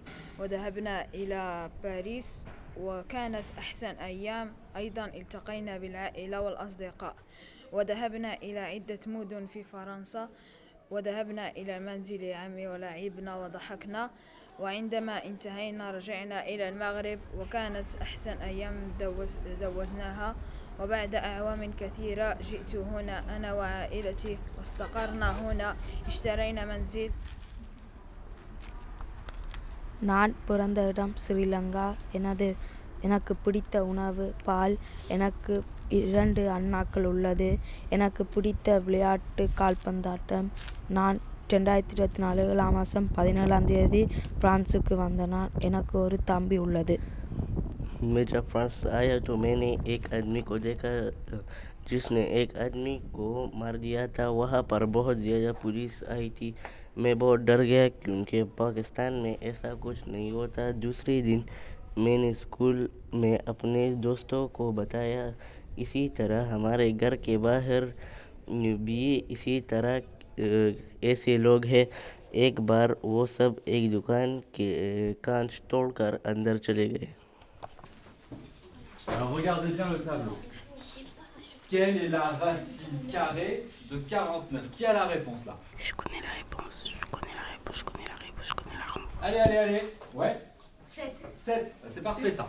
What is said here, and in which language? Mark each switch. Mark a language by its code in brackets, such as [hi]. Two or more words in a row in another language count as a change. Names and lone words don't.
[ar] وذهبنا إلى باريس وكانت أحسن أيام أيضا التقينا بالعائلة والأصدقاء وذهبنا إلى عدة مدن في فرنسا وذهبنا إلى منزل عمي ولعبنا وضحكنا وعندما انتهينا رجعنا إلى المغرب وكانت أحسن أيام دوزناها وبعد أعوام كثيرة جئت هنا أنا وعائلتي واستقرنا هنا اشترينا منزل. [ta] நான் பிறந்த இடம் ஸ்ரீலங்கா. எனக்கு பிடித்த உணவு பால். எனக்கு 2 அண்ணாக்கள் உள்ளது. எனக்கு பிடித்த விளையாட்டு கால்பந்தாட்டம். நான் 2024 மாதம் 17ஆம் தேதி பிரான்சுக்கு வந்தேன். எனக்கு ஒரு தம்பி உள்ளது. [hi] मैं जब फ्रांस आया तो मैंने एक आदमी को देखा जिसने एक आदमी को मार दिया था। वहाँ पर बहुत ज़्यादा पुलिस आई थी। मैं बहुत डर गया क्योंकि पाकिस्तान में ऐसा कुछ नहीं होता। दूसरे दिन मैंने स्कूल में अपने दोस्तों को बताया। इसी तरह हमारे घर के बाहर भी इसी तरह ऐसे लोग हैं। एक बार वो सब एक दुकान के कांच तोड़कर अंदर चले गए। [fr] Alors regardez bien le tableau. Quelle est la racine carrée de 49? Qui a la réponse là? Je connais la réponse. Allez. Ouais. 7. 7. C'est parfait ça.